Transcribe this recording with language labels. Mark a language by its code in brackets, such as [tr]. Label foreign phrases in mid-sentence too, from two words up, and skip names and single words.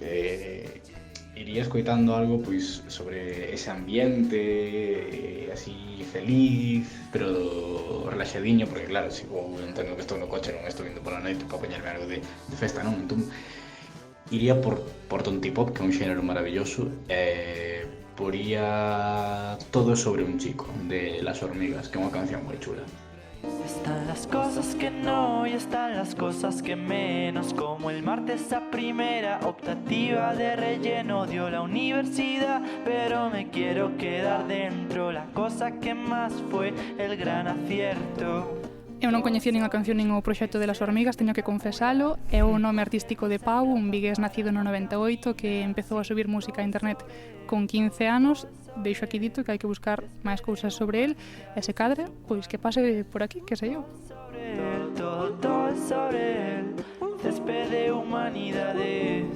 [gl] Iría escoitando algo pois sobre ese ambiente así feliz, pero relaxadiño, porque claro, se vou entendo que estou no coche, non estou indo pola noite para poñerme algo de festa, non? Entón, iría por tontipop, que é un xénero maravilloso, poría Todo sobre un chico, de Las Hormigas, que é unha canción moi chula. [es] Están las cosas que no y están las cosas que menos, como el martes a primera optativa de relleno dio la universidad, pero me quiero quedar dentro, la cosa que más fue el gran acierto. [gl] Eu non coñecía nin a canción nin o proxecto de Las Hormigas, teño que confesalo. É o nome artístico de Pau, un vigués nacido no 98 que empezou a subir música a internet con 15 anos. Deixo aquí dito que hai que buscar máis cousas sobre el. E se cadre, pois que pase por aquí, que sei eu. [es] Todo sobre el césped de humanidades.